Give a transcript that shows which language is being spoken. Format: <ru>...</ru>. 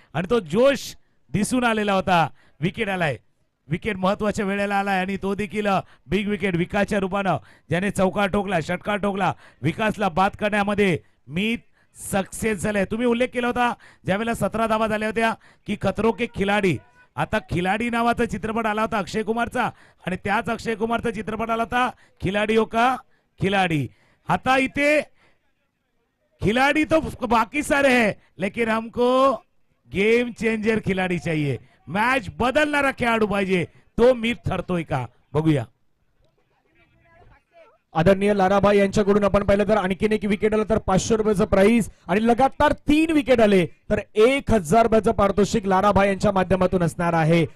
<mr>आणि तो जोश दिसून आलेला होता. विकेट आलाय, विकेट महत्वाच्या वेळेला आलाय आणि तो देखील बिग विकेट विकासच्या रूपानं, ज्याने चौका ठोकला, षटकार ठोकला, विकासला बाद करण्यामध्ये मी सक्सेस झाले. तुम्ही उल्लेख केला होता ज्यावेळेला 17 धावा झाल्या होत्या की खतरो के खिलाडी. आता खिलाडी नावाचा चित्रपट आला होता अक्षय कुमारचा, आणि त्याच अक्षय कुमारचा चित्रपट आला होता खिलाडियों का खिलाडी.</mr> <hi>आता इथे खिलाड़ी तो बाकी सारे हैं, लेकिन हमको गेम चेंजर खिलाड़ी चाहिए.</hi> <mr>मॅच बदलणारा खेळाडू पाहिजे. तो मीठ ठरतोय का बघूया. आदरणीय लाराभाई यांच्याकडून आपण पाहिलं तर आणखीन एक विकेट आलं तर 500 रुपयाचं प्राइस, आणि लगातार 3 विकेट आले तर 1000 रुपयाचं पारितोषिक लाराभाई यांच्या माध्यमातून असणार आहे.</mr>